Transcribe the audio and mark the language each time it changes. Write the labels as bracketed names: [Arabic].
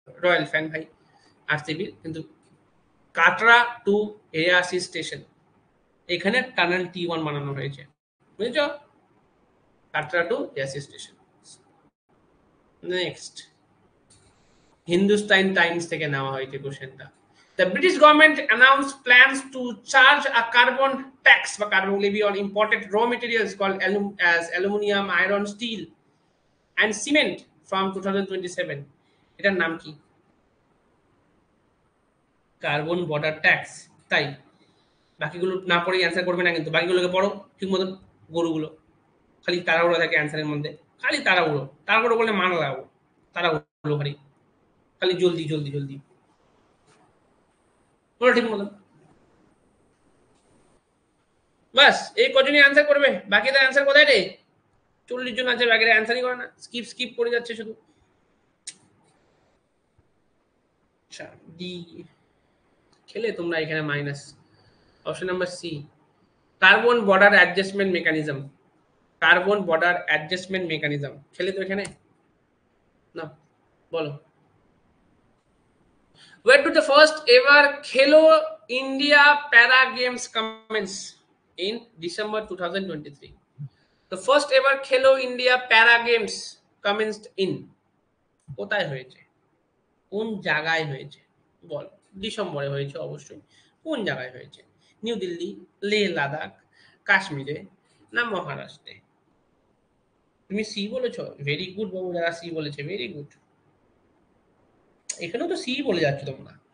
[Bangla] Royal fan ভাই আরসিবির, কিন্তু Katra two এয়াসি station, এখানে টানেল T1 বানানো হয়েছে, বুঝেছো? Katra two এয়াসি station. Next, Hindustan Times থেকে নেওয়া হয়েছে কোশ্চেনটা। [English] The British government announced plans to charge a carbon tax [Bangla] বা [English] carbon levy on imported raw materials called as aluminium, iron, steel and cement from 2027. [Bangla] এটার নাম কি? কার্বন বর্ডার ট্যাক্স, তাই? বাকিগুলো না পড়েই অ্যান্সার করবে না কিন্তু, বাকিগুলোকে পড়ো ঠিক মতন, গরুগুলো খালি তাড়াহুড়ো থাকে অ্যান্সারের মধ্যে, খালি তাড়াহুড়ো, তাড়াহুড়ো করলে মান লাগাবো, তাড়াহুড়ো খালি, খালি জলদি জলদি জলদি, বলো ঠিক মতন। বাস এই কজনই অ্যান্সার করবে, বাকিদের অ্যান্সার কোথায় রে? 40 জন আছে, বাকিরা অ্যান্সারই করে না, স্কিপ স্কিপ করে যাচ্ছে শুধু। আচ্ছা, ডি খেলে তোমরা এখানে minus. Option number C, carbon border adjustment mechanism, carbon border adjustment mechanism খেলে তো এখানে না, বলো। [English] Where did the first ever Khelo India Para Games commence? In December 2023. The first ever Khelo India Para Games commenced in, [Bangla] কোথায় হয়েছে, কোন জায়গায় হয়েছে, বল। ডিসেম্বরে হয়েছে অবশ্যই, কোন জায়গায় হয়েছে? নিউ দিল্লি, লে লাদাখ, কাশ্মীরে না মহারাষ্ট্রে? তুমি সি বলেছো, ভেরি গুড বাবু, যারা সি বলেছে ভেরি গুড, এখানেও তো সি বলে যাচ্ছ তোমরা।